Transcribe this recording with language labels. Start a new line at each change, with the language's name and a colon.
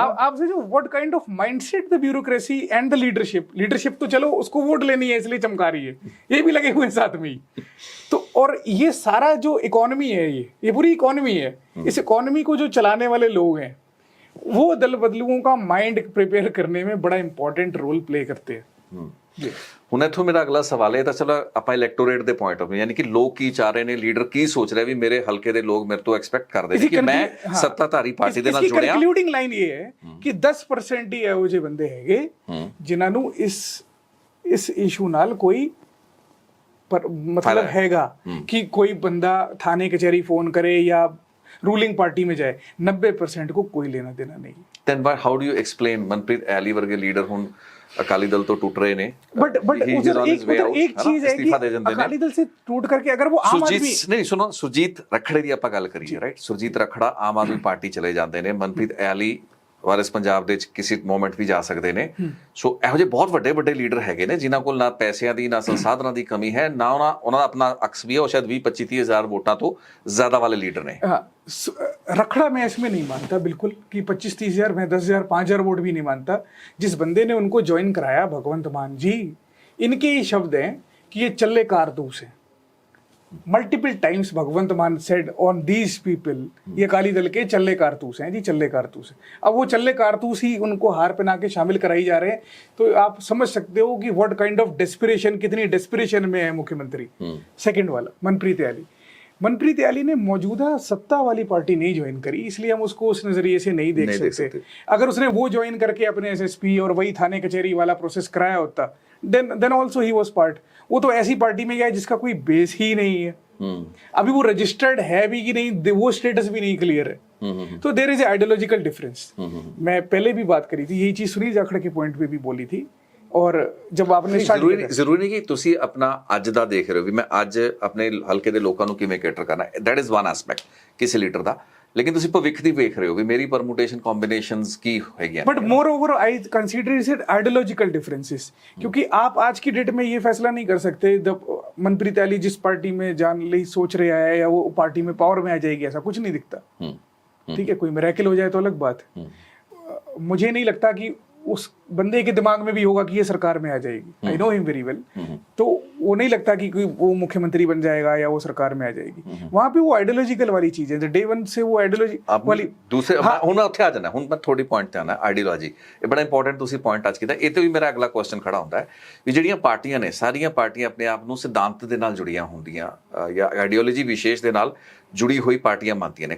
Hindi: आप सोचो
English: what kind of mindset the bureaucracy and the leadership
Hindi: तो चलो उसको वोट लेनी है इसलिए चमका रही है, ये भी लगे हुए हैं साथ में ही। तो और ये सारा जो इकोनॉमी है, ये पूरी इकोनॉमी है, इस इकोनॉमी को जो चलाने वाले लोग हैं, वो दल बदलुओं का माइंड प्रिपेयर करने में बड़ा इंपॉर्टेंट रोल प्ले करते हैं।
Punjabi: ਜੀ ਹੁਣ ਇੱਥੋਂ ਮੇਰਾ ਅਗਲਾ ਸਵਾਲ ਹੈ ਤਾਂ ਚਲੋ ਆਪਾਂ ਇਲੈਕਟੋਰੇਟ ਦੇ ਪੁਆਇੰਟ ਆਫ ਯਾਨੀ ਕਿ ਲੋਕ ਕੀ ਚਾਹ ਰਹੇ ਨੇ, ਲੀਡਰ ਕੀ ਸੋਚ ਰਿਹਾ ਵੀ ਮੇਰੇ ਹਲਕੇ ਦੇ ਲੋਕ ਮੇਰੇ ਤੋਂ ਐਕਸਪੈਕਟ ਕਰਦੇ ਨੇ ਕਿ ਮੈਂ ਸੱਤਾਧਾਰੀ ਪਾਰਟੀ ਦੇ ਨਾਲ ਜੁੜਿਆ। ਕੰਕਲੂਡਿੰਗ ਲਾਈਨ ਇਹ ਹੈ ਕਿ 10% ਹੀ ਇਹੋ ਜਿਹੇ ਬੰਦੇ ਹੈਗੇ ਜਿਨ੍ਹਾਂ ਨੂੰ ਇਸ ਇਸ਼ੂ ਨਾਲ ਕੋਈ
Hindi: मतलब हैगा कि कोई बंदा थाने कचहरी फोन करे या रूलिंग पार्टी में जाए, 90% को कोई लेना देना नहीं।
English: then how do you explain
Punjabi: Manpreet ally ਵਰਗੇ ਲੀਡਰ ਹੁਣ ਅਕਾਲੀ ਦਲ ਤੋਂ ਟੁੱਟ ਰਹੇ ਨੇ,
Hindi: बट एक चीज है कि अकाली दल से टूट करके अगर वो आम आदमी
Punjabi: ਨਹੀਂ ਸੁਣੋ, ਸੁਰਜੀਤ ਰਖੜੇ ਦੀ ਆਪਾਂ ਗੱਲ ਕਰੀਏ ਰਾਈਟ, ਸੁਰਜੀਤ ਰਖੜਾ ਆਮ ਆਦਮੀ ਪਾਰਟੀ ਚਲੇ ਜਾਂਦੇ ਨੇ, ਮਨਪ੍ਰੀਤ ਐਲੀ ਵਾਰਿਸ ਪੰਜਾਬ ਦੇ ਵਿੱਚ ਕਿਸੇ ਮੋਮੈਂਟ ਵੀ ਜਾ ਸਕਦੇ ਨੇ। ਸੋ ਇਹੋ ਜਿਹੇ ਬਹੁਤ ਵੱਡੇ ਵੱਡੇ ਲੀਡਰ ਹੈਗੇ ਨੇ ਜਿਨ੍ਹਾਂ ਕੋਲ ਨਾ ਪੈਸਿਆਂ ਦੀ ਨਾ ਸੰਸਾਧਨਾਂ ਦੀ ਕਮੀ ਹੈ, ਨਾ ਉਹਨਾਂ ਦਾ ਆਪਣਾ ਅਕਸ ਵੀ ਹੈ, ਉਹ ਸ਼ਾਇਦ 20-25-30 ਹਜ਼ਾਰ ਵੋਟਾਂ ਤੋਂ ਜ਼ਿਆਦਾ ਵਾਲੇ ਲੀਡਰ ਨੇ।
Hindi: रखड़ा मैं इसमें नहीं मानता बिल्कुल कि 25-30 हज़ार, मैं 10,000 5,000 वोट भी नहीं मानता। जिस बंदे ने उनको ज्वाइन कराया भगवंत मान जी, इनके ही शब्द हैं कि ये चल्ले कारतूस हैं।
English: multiple times Bhagwant Mann said on these people,
Hindi: ये अकाली दल के चल्ले कारतूस हैं जी, चल्ले कारतूस हैं। अब वो चल्ले कारतूस ही उनको हार पहना के शामिल कराई जा रहे हैं, तो आप समझ सकते हो कि
English: what kind of desperation,
Hindi: कितनी डेस्पिरेशन में है मुख्यमंत्री। सेकंड वाला मनप्रीत ऐली ने मौजूदा सत्ता वाली पार्टी नहीं ज्वाइन करी, इसलिए हम उसको उस नजरिए से नहीं देख सकते। अगर उसने वो ज्वाइन करके अपने SSP और वही थाने कचहरी वाला प्रोसेस कराया होता,
English: Then also he was part.
Hindi: वो तो ऐसी पार्टी में गया जिसका कोई बेस ही नहीं है, अभी वो रजिस्टर्ड है भी कि नहीं, वो स्टेटस भी नहीं क्लियर है। तो
English: There is ideological difference.
Hindi: मैं पहले भी बात करी थी, यही चीज सुनील जाखड़ के पॉइंट पे भी बोली थी। और जब आपने
Punjabi: ਜ਼ਰੂਰੀ ਨਹੀਂ ਕਿ ਤੁਸੀਂ ਆਪਣਾ ਅੱਜ ਦਾ ਦੇਖ ਰਹੇ ਹੋ ਵੀ ਮੈਂ ਅੱਜ ਆਪਣੇ ਹਲਕੇ ਦੇ ਲੋਕਾਂ ਨੂੰ ਕਿਵੇਂ ਕੇਟਰ ਕਰਨਾ,
English: that is one aspect
Punjabi: ਕਿਸੇ ਲੀਡਰ ਦਾ, लेकिन ਤੁਸੀਂ ਭਵਿੱਖ ਦੀ ਵੇਖ ਰਹੇ ਹੋ ਵੀ ਮੇਰੀ परमुटेशन कॉम्बिनेशंस की हैगी।
English: but moreover I consider it ideological differences,
Hindi: क्योंकि आप आज की डेट में ये फैसला नहीं कर सकते मनप्रीत ऐली जिस पार्टी में जाने लिए सोच रहा है या वो पार्टी में पावर में आ जाएगी, ऐसा कुछ नहीं दिखता। ठीक है, कोई मिरेकल हो जाए तो अलग बात है। मुझे नहीं लगता कि उस बंदे के दिमाग में भी होगा कि ये सरकार में आ जाएगी।
English: I know him very well.
Hindi: तो वो नहीं लगता कि कोई वो मुख्यमंत्री बन जाएगा या वो सरकार में आ जाएगी। वहां पे वो आइडियोलॉजिकल वाली चीज है, डे वन से वो आइडियोलॉजी वाली
Punjabi: दूसरे ਹੁਣ ਮੈਂ ਉੱਥੇ ਆ ਜਾਣਾ, ਹੁਣ ਮੈਂ ਥੋੜੀ ਪੁਆਇੰਟ ਤੇ ਆਣਾ, ਆਈਡੀਓਲੋਜੀ ਇਹ ਬੜਾ ਇੰਪੋਰਟੈਂਟ ਤੁਸੀਂ ਪੁਆਇੰਟ ਟੱਚ ਕੀਤਾ। ਇਹ ਤੇ ਵੀ ਮੇਰਾ ਅਗਲਾ ਕੁਐਸਚਨ ਖੜਾ ਹੁੰਦਾ ਹੈ ਵੀ ਜਿਹੜੀਆਂ ਪਾਰਟੀਆਂ ਨੇ, ਸਾਰੀਆਂ ਪਾਰਟੀਆਂ ਆਪਣੇ ਆਪ ਨੂੰ ਸਿਧਾਂਤ ਦੇ ਨਾਲ ਜੁੜੀਆਂ ਹੁੰਦੀਆਂ ਜਾਂ ਆਈਡੀਓਲੋਜੀ ਵਿਸ਼ੇਸ਼ ਦੇ ਨਾਲ
Hindi: जुड़ी हुई पार्टियां मानती ने।